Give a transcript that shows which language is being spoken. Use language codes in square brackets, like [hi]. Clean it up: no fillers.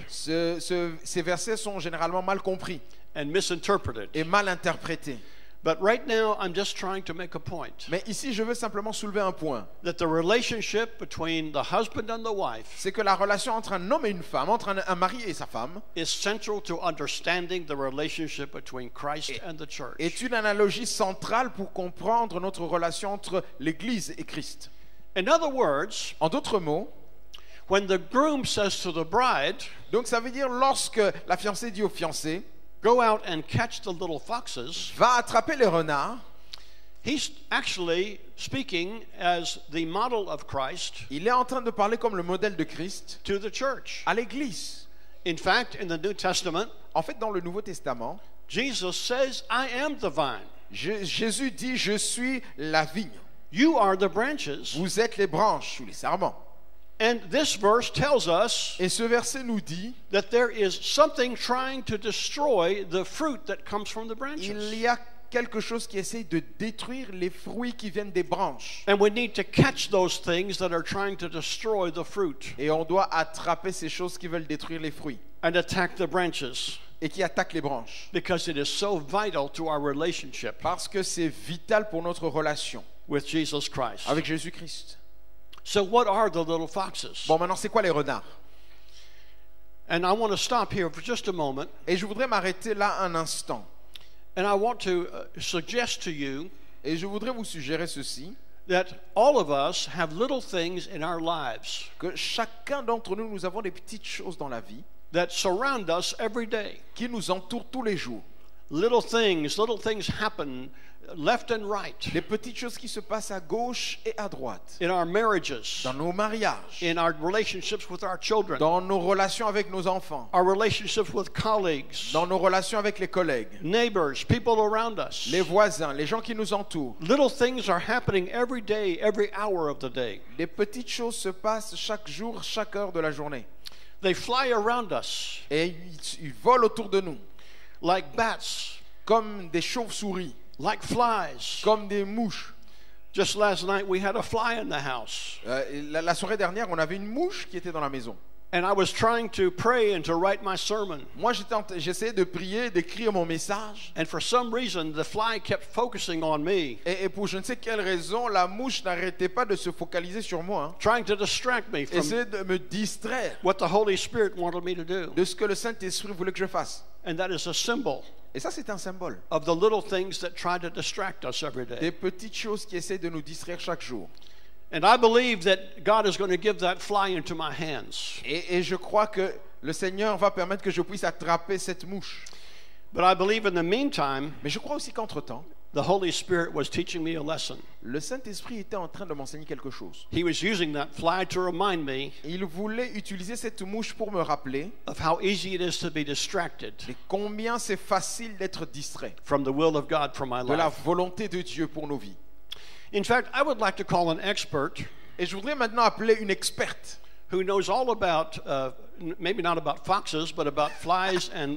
[fr] Ces versets sont généralement mal compris [en] and misinterpreted. [fr] et mal interprétés. [en] But right now, I'm just trying to make a point [fr] Mais ici, je veux simplement soulever un point. [en] that the relationship between the husband and the wife [fr] C'est que la relation entre un homme et une femme, entre un mari et sa femme, [en] is central to understanding the relationship between Christ and the church. [fr] est une analogie centrale pour comprendre notre relation entre l'Église et Christ. [en] In other words, [fr] En d'autres mots, [en] when the groom says to the bride, [fr] donc ça veut dire lorsque la fiancée dit au fiancé, [en] go out and catch the little foxes, [fr] va attraper les renards, [en] he's actually speaking as the model of Christ [fr] il est en train de parler comme le modèle de Christ [en] to the church. [fr] à l'Église. [en] In fact, in the New Testament, [fr] En fait, dans le Nouveau Testament, [en] Jesus says, I am the vine. [fr] Jésus dit, je suis la vigne. [en] You are the branches. [fr] Vous êtes les branches ou les sarments. [en] And this verse tells us [fr] Et ce verset nous dit, [en] that there is something trying to destroy the fruit that comes from the branches. [fr] il y a quelque chose qui essaie de détruire les fruits qui viennent des branches. [en] And we need to catch those things that are trying to destroy the fruit [fr] Et on doit attraper ces choses qui veulent détruire les fruits [en] and attack the branches [fr] et qui attaquent les branches. [en] because it is so vital to our relationship [fr] Parce que c'est vital pour notre relation [en] with Jesus Christ. [fr] avec Jésus-Christ. [en] So what are the little foxes? [fr] Bon, maintenant, c'est quoi les renards? [en] And I want to stop here for just a moment, [fr] Et je voudrais m'arrêter là un instant. [en] and I want to suggest to you [fr] Et je voudrais vous suggérer ceci, [en] that all of us have little things in our lives [fr] que chacun d'entre nous, nous avons des petites choses dans la vie [en] that surround us every day. [fr] qui nous entourent tous les jours. [en] Little things happen left and right [fr] Les petites choses qui se passent à gauche et à droite. [en] in our marriages, [fr] Dans nos mariages, [en] in our relationships with our children, [fr] dans nos relations avec nos enfants, [en] our relationships with colleagues, [fr] dans nos relations avec les collègues, [en] neighbors, people around us. [fr] les voisins, les gens qui nous entourent. [en] Little things are happening every day, every hour of the day. [fr] Des petites choses se passent chaque jour, chaque heure de la journée. [en] They fly around us [fr] Et ils volent autour de nous, [en] like bats, [fr] comme des chauves-souris, [en] like flies. [fr] comme des mouches. [en] Just last night we had a fly in the house, [fr] La soirée dernière, on avait une mouche qui était dans la maison. [en] and I was trying to pray and to write my sermon. [fr] Moi, j'essayais de prier, d'écrire mon message. [en] And for some reason, the fly kept focusing on me, [fr] Et pour je ne sais quelle raison, la mouche n'arrêtait pas de se focaliser sur moi, hein. [en] trying to distract me from [fr] Essayait de me distraire [en] what the Holy Spirit wanted me to do. [fr] de ce que le Saint-Esprit voulait que je fasse. [en] And that is a symbol [fr] Et ça, c'est un symbole. [en] of the little things that try to distract us every [fr] Des [en] day. [fr] petites choses qui essaient de nous distraire chaque jour. [en] And I believe that God is going to give that fly into my hands. [fr] Et je crois que le Seigneur va permettre que je puisse attraper cette mouche. [en] But I believe in the meantime, [fr] Mais je crois aussi qu'entre-temps, [en] the Holy Spirit was teaching me a lesson. [fr] le Saint-Esprit était en train de m'enseigner quelque chose. [en] He was using that fly to remind me [fr] Il voulait utiliser cette mouche pour me rappeler [en] of how easy it is to be distracted [fr] de combien c'est facile d'être distrait [en] from the will of God for my [fr] de la [en] life. [fr] volonté de Dieu pour nos vies. [en] In fact, I would like to call an expert [fr] Et je voudrais maintenant appeler une experte [en] who knows all about, maybe not about foxes, but about flies